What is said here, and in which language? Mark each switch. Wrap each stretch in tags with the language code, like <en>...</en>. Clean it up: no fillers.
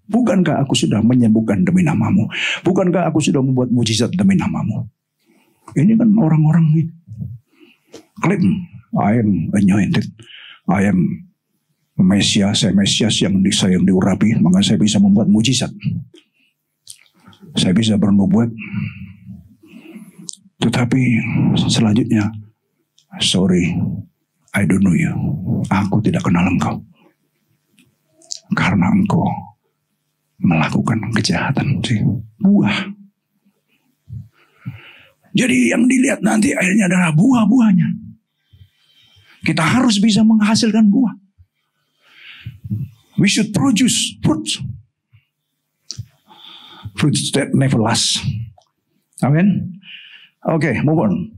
<id>Bukankah aku sudah menyembuhkan demi namamu? Bukankah aku sudah membuat mujizat demi namamu? Ini kan orang-orang ini klaim,</id> <en>I am anointed, I am Mesias,</en> <id>saya Mesias yang diurapi, maka saya bisa membuat mujizat, saya bisa bernubuat. Tetapi selanjutnya,</id> <en>sorry, I don't know you.</en> <id>Aku tidak kenal engkau. Karena engkau melakukan kejahatan. Buah. Jadi yang dilihat nanti akhirnya adalah buah-buahnya. Kita harus bisa menghasilkan buah.</id> <en>We should produce fruits. Fruits that never last. Amen. Okay, move on.</en>